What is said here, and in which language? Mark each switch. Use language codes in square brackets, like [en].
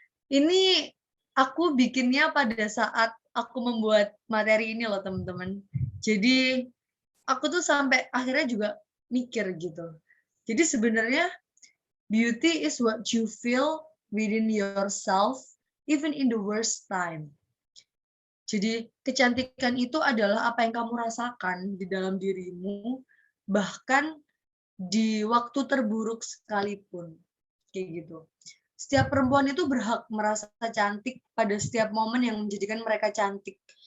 [id] Ini aku bikinnya pada saat aku membuat materi ini loh teman-teman. Jadi aku tuh sampai akhirnya juga mikir gitu. Jadi sebenarnya [en] beauty is what you feel within yourself even in the worst time. [id] Jadi kecantikan itu adalah apa yang kamu rasakan di dalam dirimu, bahkan di waktu terburuk sekalipun. Kayak gitu. Setiap perempuan itu berhak merasa cantik pada setiap momen yang menjadikan mereka cantik.